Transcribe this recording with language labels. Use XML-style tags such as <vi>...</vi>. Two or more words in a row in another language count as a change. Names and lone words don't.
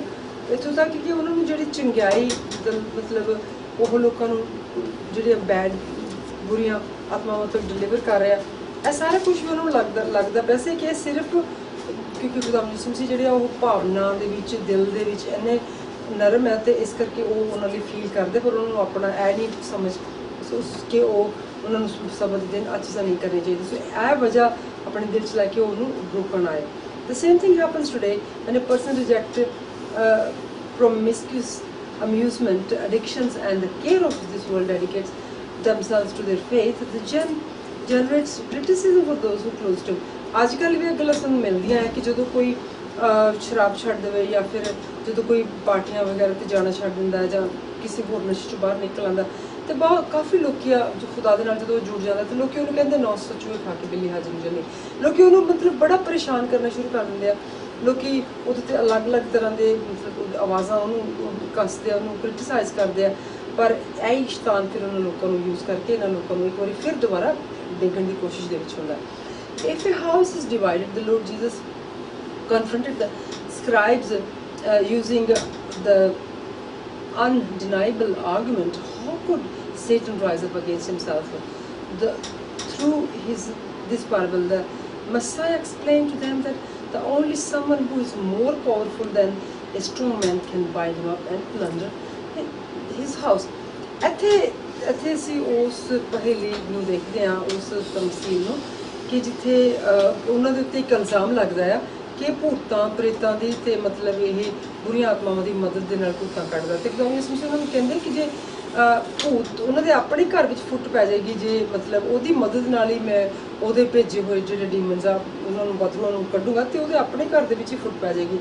<pa>ਇੱਥੋਂ ਤੱਕ ਕਿ ਉਹਨਾਂ ਨੂੰ ਜਿਹੜੀ ਚੰਗਿਆਈ ਮਤਲਬ ਉਹ ਲੋਕਾਂ ਨੂੰ ਜਿਹੜੀਆਂ ਬੁਰੀਆਂ ਆਤਮਾਵਾਂ ਤੋਂ ਡਿਲੀਵਰ ਕਰ ਰਿਹਾ, ਇਹ ਸਾਰਾ ਕੁਝ ਵੀ ਉਹਨਾਂ ਨੂੰ ਲੱਗਦਾ ਪਿਆ ਸੀ ਕਿ ਇਹ ਸਿਰਫ ਕਿਉਂਕਿ ਖੁਦਾ ਯਿਸੂ ਮਸੀਹ ਜਿਹੜੇ ਉਹ ਭਾਵਨਾ ਦੇ ਵਿੱਚ, ਦਿਲ ਦੇ ਵਿੱਚ ਇੰਨੇ ਨਰਮ ਹੈ, ਤੇ ਇਸ ਕਰਕੇ ਉਹ ਉਹਨਾਂ ਲਈ ਫੀਲ ਕਰਦੇ, ਪਰ ਉਹਨਾਂ ਨੂੰ ਆਪਣਾ ਇਹ ਨਹੀਂ ਸਮਝ ਕਿ ਉਹ ਉਹਨਾਂ ਨੂੰ ਸਮਝ ਦੇਣ ਅੱਛੀ ਤਰ੍ਹਾਂ ਨਹੀਂ ਕਰਨੀ ਚਾਹੀਦੀ। ਸੋ ਇਹ ਵਜ੍ਹਾ ਆਪਣੇ ਦਿਲ 'ਚ ਲੈ ਕੇ ਉਹਨੂੰ ਰੋਕਣ ਆਏ।</pa> <en>The same thing happens today when a person rejects promiscuous amusement, addictions and the care of this world, dedicates themselves to their faith. The generates criticism for those who close to.</en> <pa>ਅੱਜ ਕੱਲ੍ਹ ਵੀ ਇਹ ਗੱਲਾਂ ਸਾਨੂੰ ਮਿਲਦੀਆਂ ਹੈ ਕਿ ਜਦੋਂ ਕੋਈ ਸ਼ਰਾਬ ਛੱਡ ਦੇਵੇ ਜਾਂ ਫਿਰ ਜਦੋਂ ਕੋਈ ਪਾਰਟੀਆਂ ਵਗੈਰਾ 'ਤੇ ਜਾਣਾ ਛੱਡ ਦਿੰਦਾ ਜਾਂ ਕਿਸੇ ਹੋਰ ਨਸ਼ੇ 'ਚੋਂ ਬਾਹਰ ਨਿਕਲ ਆਉਂਦਾ, ਤੇ ਕਾਫੀ ਲੋਕੀ ਆ ਜੋ ਖੁਦਾ ਦੇ ਨਾਲ ਜਦੋਂ ਜੁੜ ਜਾਂਦਾ, ਤੇ ਲੋਕੀ ਉਹਨੂੰ ਕਹਿੰਦੇ 900 ਚੂਹੇ ਖਾ ਕੇ ਬਿੱਲੀ ਹਾਜ਼ਰ ਹੋ ਜਾਂਦੀ। ਲੋਕੀ ਉਹਨੂੰ ਮਤਲਬ ਬੜਾ ਪਰੇਸ਼ਾਨ ਕਰਨਾ ਸ਼ੁਰੂ ਕਰ ਦਿੰਦੇ ਆ ਲੋਕੀ ਉਹਦੇ 'ਤੇ ਅਲੱਗ-ਅਲੱਗ ਤਰ੍ਹਾਂ ਦੇ ਮਤਲਬ ਆਵਾਜ਼ਾਂ ਉਹਨੂੰ ਕੱਸਦੇ ਆ, ਉਹਨੂੰ ਕ੍ਰਿਟਿਸਾਈਜ਼ ਕਰਦੇ ਆ, ਪਰ ਇਹ ਸ਼ੈਤਾਨ ਫਿਰ ਉਹਨਾਂ ਲੋਕਾਂ ਨੂੰ ਯੂਜ਼ ਕਰਕੇ ਇਹਨਾਂ ਲੋਕਾਂ ਨੂੰ ਇੱਕ ਵਾਰੀ ਫਿਰ ਦੁਬਾਰਾ ਡੇਗਣ ਦੀ ਕੋਸ਼ਿਸ਼ ਦੇ ਵਿੱਚ ਹੁੰਦਾ ਹੈ.</pa> <en>If a house is divided, the Lord Jesus confronted the scribes using the undeniable argument, how could Satan rise up against himself? Through this parable, the Messiah explained to them that the only someone who is more powerful than a strong man can bind him up and plunder his house.</en> <pa>ਇੱਥੇ ਅਸੀਂ ਉਸ ਪਹੇਲੀ ਨੂੰ ਦੇਖਦੇ ਹਾਂ, ਉਸ ਤਮਸੀਲ ਨੂੰ, ਕਿ ਜਿੱਥੇ ਉਹਨਾਂ ਦੇ ਉੱਤੇ ਇੱਕ ਇਲਜ਼ਾਮ ਲੱਗਦਾ ਆ ਕਿ ਭੂਤਾਂ ਪ੍ਰੇਤਾਂ ਦੀ ਤੇ ਮਤਲਬ ਇਹ ਬੁਰੀਆਂ ਆਤਮਾਵਾਂ ਦੀ ਮਦਦ ਦੇ ਨਾਲ ਭੂਤਾਂ ਕੱਢਦਾ, ਤੇ ਉਹਨਾਂ ਨੂੰ ਕਹਿੰਦੇ ਕਿ ਜੇ ਭੂਤ ਉਹਨਾਂ ਦੇ ਆਪਣੇ ਘਰ ਵਿੱਚ ਫੁੱਟ ਪੈ ਜਾਏਗੀ, ਜੇ ਮਤਲਬ ਉਹਦੀ ਮਦਦ ਨਾਲ ਹੀ ਮੈਂ ਉਹਦੇ ਭੇਜੇ ਹੋਏ ਜਿਹੜੇ ਡੀਮਨਸ ਆ ਉਹਨਾਂ ਨੂੰ ਬਦਲੂਆਂ ਨੂੰ ਕੱਢੂਗਾ, ਤੇ ਉਹਦੇ ਆਪਣੇ ਘਰ ਦੇ ਵਿੱਚ ਹੀ ਫੁੱਟ ਪੈ ਜਾਏਗੀ.</pa>